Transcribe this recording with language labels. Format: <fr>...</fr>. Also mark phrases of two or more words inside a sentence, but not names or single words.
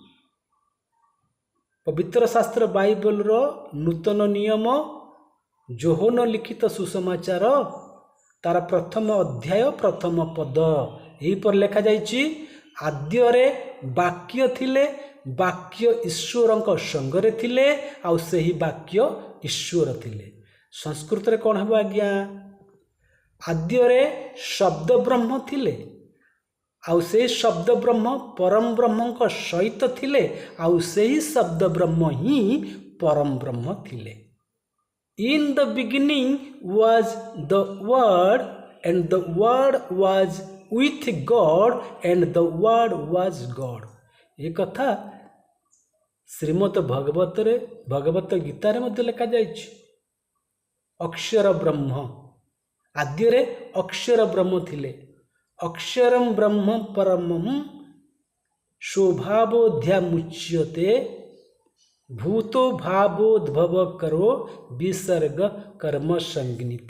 <or>ପବିତ୍ର ଶାସ୍ତ୍ର ବାଇବଲର ନୂତନ ନିୟମ ଯୋହନ ଲିଖିତ ସୁସମାଚାର ତାର ପ୍ରଥମ ଅଧ୍ୟାୟ ପ୍ରଥମ ପଦ ଏହିପରି ଲେଖାଯାଇଛି, ଆଦ୍ୟରେ ବାକ୍ୟ ଥିଲେ, ବାକ୍ୟ ଈଶ୍ୱରଙ୍କ ସଙ୍ଗରେ ଥିଲେ, ଆଉ ସେହି ବାକ୍ୟ ଈଶ୍ୱର ଥିଲେ। ସଂସ୍କୃତରେ କ'ଣ ହେବ ଆଜ୍ଞା? ଆଦ୍ୟରେ ଶବ୍ଦ ବ୍ରହ୍ମ ଥିଲେ, ଆଉ ସେହି ଶବ୍ଦ ବ୍ରହ୍ମ ପରମ ବ୍ରହ୍ମଙ୍କ ସହିତ ଥିଲେ, ଆଉ ସେହି ଶବ୍ଦ ବ୍ରହ୍ମ ହିଁ ପରମ ବ୍ରହ୍ମ ଥିଲେ।</or> <en>In the beginning was the Word, and the Word was with God, and the Word was God।</en> <or>ଏ କଥା ଶ୍ରୀମଦ ଭଗବତ ଗୀତାରେ ମଧ୍ୟ ଲେଖାଯାଇଛି। ଅକ୍ଷର ବ୍ରହ୍ମ, ଆଦ୍ୟରେ ଅକ୍ଷର ବ୍ରହ୍ମ ଥିଲେ।</or> <sa>ଅକ୍ଷରମ୍ ବ୍ରହ୍ମ ପରମମ୍ ସ୍ୱଭାବୋଧ୍ୟାମୁଚ୍ୟତେ ଭୂतो ଭାବୋଦ୍ଭବ କରୋ ବିସର୍ଗ କର୍ମ ସଂଜ୍ଞିତ।</sa>